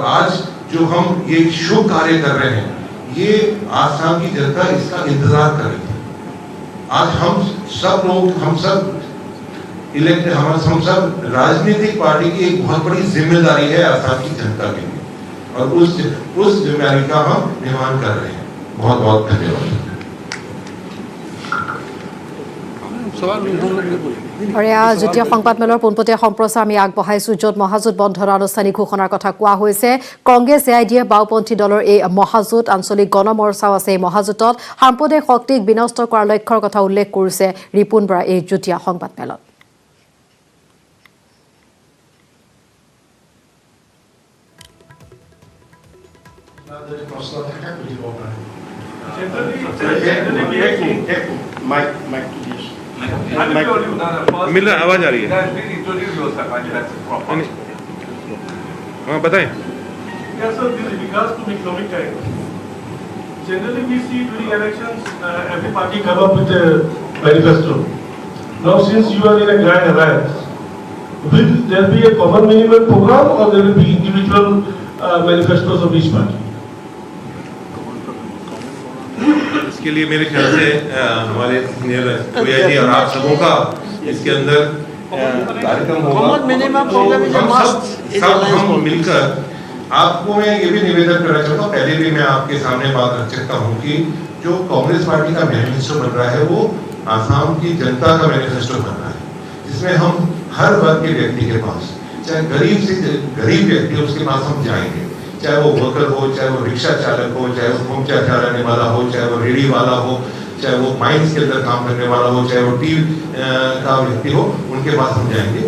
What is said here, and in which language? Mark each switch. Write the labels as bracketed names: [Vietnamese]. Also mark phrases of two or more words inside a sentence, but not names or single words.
[Hindi] और आज जो हम ये शुभ कार्य कर रहे हैं, ये आसाम की जनता इसका इंतजार कर रही है। आज हम सब लोग, हम सब राजनीतिक पार्टी की एक बहुत बड़ी जिम्मेदारी है आसाम की जनता के लिए, और उस जिम्मेदारी का हम निर्वहन कर रहे हैं। बहुत बहुत धन्यवाद। [Assamese] আৰু এয়া যুটীয়া সংবাদমেলৰ পোনপটীয়া সম্প্ৰচাৰ আমি আগবঢ়াইছোঁ, য'ত মহাজোঁট বন্ধৰ আনুষ্ঠানিক ঘোষণাৰ কথা কোৱা হৈছে। কংগ্ৰেছ AIDF বাওঁপন্থী দলৰ এই মহাজোঁট, আঞ্চলিক গণমৰ্চাও আছে এই মহাজোঁটত। সাম্প্ৰদায়িক শক্তিক বিনষ্ট কৰাৰ লক্ষ্যৰ কথা উল্লেখ কৰিছে ৰিপুণ বৰা এই যুটীয়া সংবাদমেলত। প্ৰশ্ন থাকে সুধিব পাৰে। [Hindi] मिला आवाज आ रही है। हाँ बताएं। [English] Generally, we see during elections, every party come up with a manifesto. Now, since you are in a grand alliance, will there be a common minimum program, or there will be individual manifestos of each party? [Hindi] इसके लिए मेरे ख्याल से हमारे सीनियर जी और आप सबों का इसके अंदर कार्यक्रम होगा। हम मिलकर, आपको मैं ये भी निवेदन करना चाहता हूँ, पहले भी मैं आपके सामने बात रख सकता हूँ कि जो कांग्रेस पार्टी का मैनिफेस्टो बन रहा है वो आसाम की जनता का मैनिफेस्टो बन रहा है, जिसमें हम हर वर्ग के व्यक्ति के पास, चाहे गरीब से गरीब व्यक्ति उसके पास हम जाएंगे, चाहे वो वर्कर हो, चाहे वो रिक्शा चालक हो, चाहे वो खोमचा चलाने वाला हो, चाहे वो रेडी वाला हो, चाहे वो माइंस के अंदर काम करने वाला हो, चाहे वो टी का व्यक्ति हो, उनके पास हम जाएंगे।